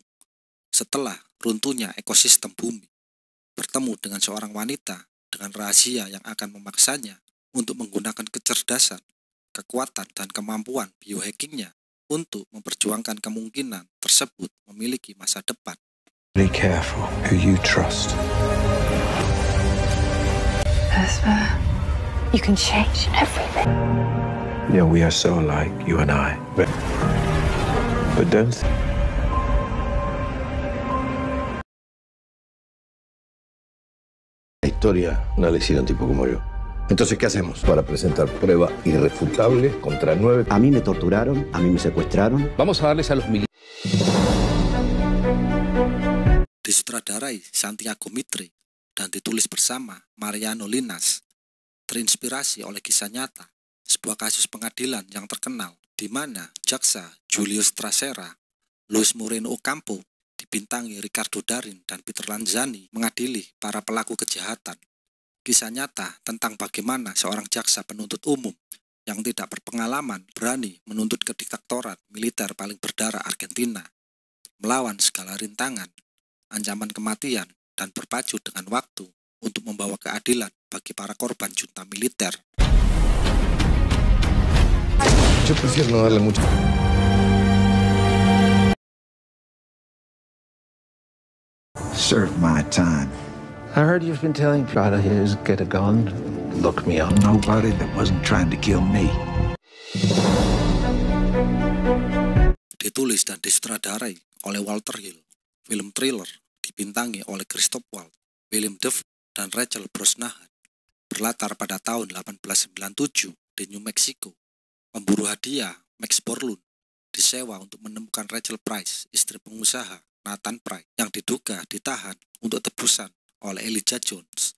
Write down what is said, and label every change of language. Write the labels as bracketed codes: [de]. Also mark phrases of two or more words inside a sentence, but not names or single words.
[id] Setelah runtuhnya ekosistem bumi, bertemu dengan seorang wanita dengan rahasia yang akan memaksanya untuk menggunakan kecerdasan, kekuatan, dan kemampuan biohackingnya untuk memperjuangkan kemungkinan tersebut memiliki masa depan. [en] Be careful who you trust. Vesper, you can change everything. Yeah, we are so alike, you and I. But don't. [es] La historia no la hicieron tipo como yo. Entonces, ¿qué hacemos? Para presentar prueba irrefutable contra 9. A mí me torturaron, a mí me secuestraron. Vamos a darles a los militares. [id] Disutradarai Santiago Mitre dan ditulis bersama Mariano Linas. Terinspirasi oleh kisah nyata, sebuah kasus pengadilan yang terkenal di mana jaksa Julius Trasera, Luis Moreno Ocampo, dibintangi Ricardo Darin dan Peter Lanzani mengadili para pelaku kejahatan. Kisah nyata tentang bagaimana seorang jaksa penuntut umum yang tidak berpengalaman berani menuntut kediktatoran militer paling berdarah Argentina, melawan segala rintangan, ancaman kematian, dan berpacu dengan waktu untuk membawa keadilan bagi para korban junta militer. [es] Yo prefiero no darle mucho. [en] Serve my time. I heard you've been telling try to get a gun, look me up. Nobody that wasn't trying to kill me. [id] Ditulis dan disutradarai oleh Walter Hill. Film thriller dibintangi oleh Christoph Waltz, William Dafoe, dan Rachel Brosnahan. Berlatar pada tahun 1897 di New Mexico. Pemburu hadiah Max Borlund disewa untuk menemukan Rachel Price, istri pengusaha Nathan Price, yang diduga ditahan untuk tebusan oleh Elijah Jones.